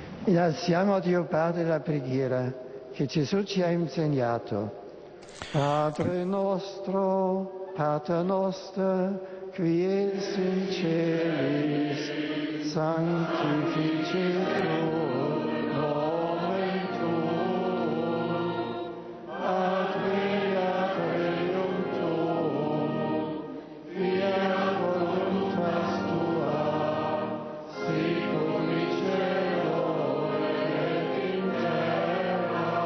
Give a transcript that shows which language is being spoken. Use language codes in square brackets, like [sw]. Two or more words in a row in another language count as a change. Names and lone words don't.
[it] Innalziamo a Dio Padre la preghiera che Gesù ci ha insegnato. Padre nostro, [la] Pater noster, qui es in celis, sanctificetur nomen tuum, adveniat regnum tuum, fiat voluntas tua, sicut in cielo et in terra.